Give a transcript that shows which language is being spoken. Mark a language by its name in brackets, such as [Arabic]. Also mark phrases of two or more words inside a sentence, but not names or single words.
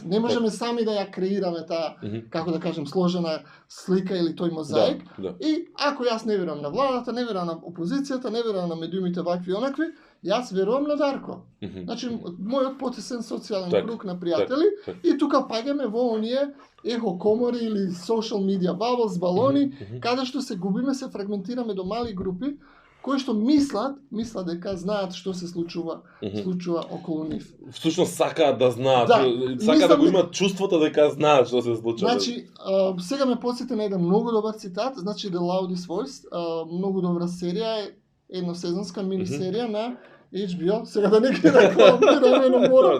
[Macedonian] Не можеме сами да ја креираме таа, како да кажем, сложена слика или тој мозаик. И ако јас не верувам на владата, не верувам на опозицијата, не верувам на медиумите вакви и онакви, јас верувам на Дарко. Значи, мојот потесен социјален круг на пријатели, и тука паѓаме во оние ехо комори или [English] social media bubbles, [Macedonian] балони, каде што се губиме, се фрагментираме до мали групи, кои што мислат дека знаат што се случува околу нив. Всушност сакаат да знаат, сакаат да го имат чувството дека знаат што се случува. Значи, сега ме потсети на еден многу добар цитат, значи The Loudest Voice, многу добра серија, едносезонска мини серија на HBO, сега да не ги рекламираме, но мора.